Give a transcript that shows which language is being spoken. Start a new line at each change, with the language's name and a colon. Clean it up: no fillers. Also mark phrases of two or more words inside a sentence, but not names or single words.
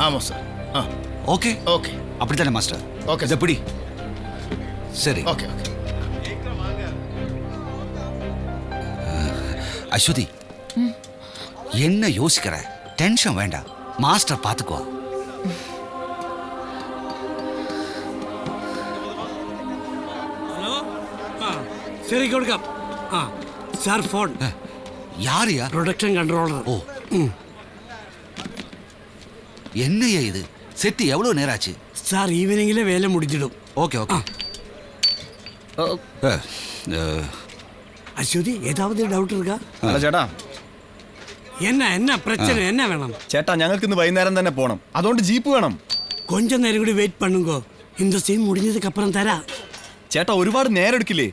Tamil: ஆமா சார். ஓகே ஓகே, அப்படித்தானே மாஸ்டர்? ஓகே, எப்படி? சரி. ஓகே ஓகே. அஸ்வதி, என்ன யோசிக்கிற? டென்ஷன் வேண்டாம், மாஸ்டர் பார்த்துக்குவா.
Malayalam: ഹലോ, ശരി കൊടുക്കാം. സാർ ഫോൺ.
Tamil: யாரையா?
English: production controller.
Tamil: ஓ, என்னையா இது? செட்டு எவ்வளவு நேரம் ஆச்சு? சார் ஈவனிங்கிலே வேலை முடிச்சிடும். ஓகே ஓகே. அஸ்வதி, ஏதாவது டவுட் இருக்கா?
Malayalam: അല്ല ചേട്ടാ,
Tamil: என்ன பிரச்சனை, என்ன வேணும்?
Malayalam: ചേട്ടാ ഞങ്ങൾക്ക് ഇന്ന് വൈകുന്നേരം തന്നെ പോണം, അതുകൊണ്ട് ജീപ്പ് വേണം.
Tamil: கொஞ்ச நேரம் கூட வெயிட் பண்ணுங்க, இந்த சீன் முடிஞ்சதுக்கு அப்புறம் தரேன்.
Malayalam: ചേട്ടാ ഒരുപാട് നേരം എടുക്കില്ലേ?